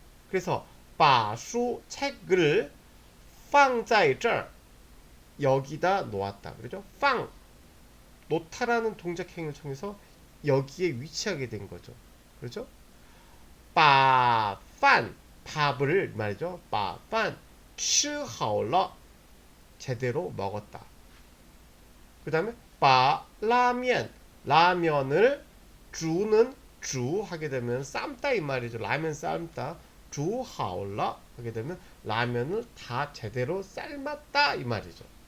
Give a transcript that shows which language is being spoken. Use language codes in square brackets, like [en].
[ko] 그래서 [zh] 把书 [ko] 책을 [zh] 放在这儿 [ko] 여기다 놓았다. 그렇죠? 放 놓다라는 동작 행위를 통해서 여기에 위치하게 된 거죠. 그렇죠? [zh] 把饭 [ko] 밥을 말이죠. [zh] 把饭吃好了 [ko] 제대로 먹었다. 그 다음에 [zh] 把拉面 [ko] 라면을 주는 주 하게 되면 삶다 이 말이죠. 라면 삶다. [zh] 煮好了 [ko] 하게 되면 라면을 다 제대로 삶았다 이 말이죠.